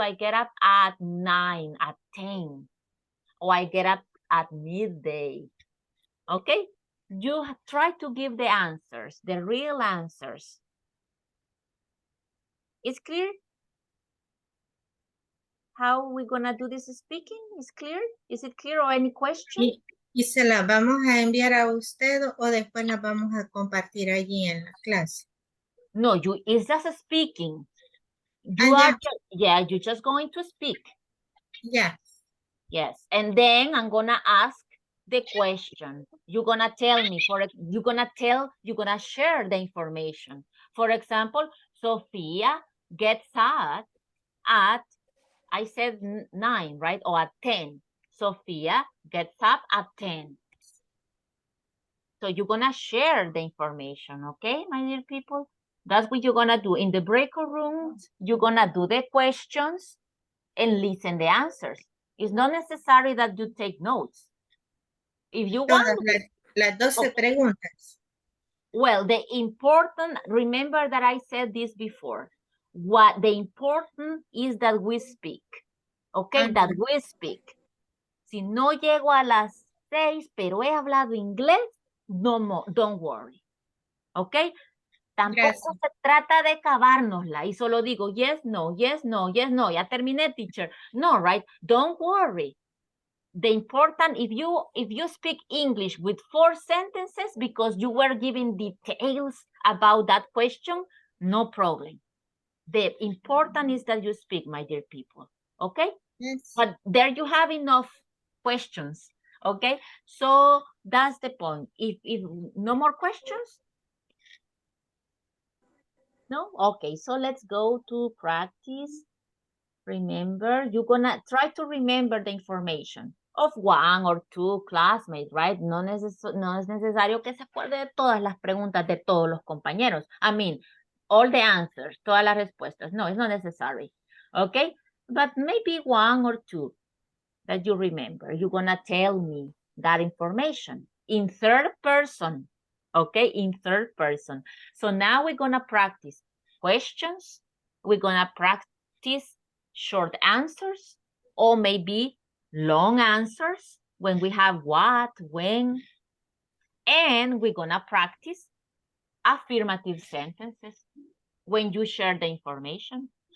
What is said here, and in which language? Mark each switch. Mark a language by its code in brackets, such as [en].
[en] I get up at 9, at 10. Or I get up at midday. Okay. You try to give the answers, the real answers. Is clear? How we're going to do this speaking? Is clear? Is it clear or any question? [es] ¿Y se las vamos a enviar a usted o después las vamos a compartir allí en la clase? [en] No, it's just speaking. You're just going to speak. [es] Ya. [en] Yes, and then I'm gonna ask the question. You're gonna tell me, you're gonna share the information. For example, Sofia gets up at, I said 9, right? Or at 10. Sofia gets up at 10. So you're gonna share the information, okay, my dear people? That's what you're gonna do. In the breakout rooms, you're gonna do the questions and listen the answers. It's not necessary that you take notes. If you want. [es] Las 12 preguntas. [en] Well, remember that I said this before. The important is that we speak. Okay, that we speak. [es] Si no llego a las 6, pero he hablado inglés, [en] don't worry. [es] Okay. Tampoco se trata de acabárnosla y solo digo [en] yes, no, yes, no, yes, no. [es] Ya terminé, [en] teacher. No, right? Don't worry. The important, if you speak English with 4 sentences because you were giving details about that question, no problem. The important is that you speak, my dear people. Okay? Yes. But there you have enough questions. Okay? So that's the point. If no more questions? No? Okay, so let's go to practice. Remember, you're gonna try to remember the information of 1 or 2 classmates, right? [es] No es necesario que se acuerde de todas las preguntas de todos los compañeros. [en] I mean, all the answers, [es] todas las respuestas. [en] No, it's not necessary. Okay? But maybe 1 or 2 that you remember. You're gonna tell me that information in third person. Okay? In third person. So now we're gonna practice questions. We're gonna practice short answers or maybe long answers when we have what, when, and we're gonna practice affirmative sentences when you share the information.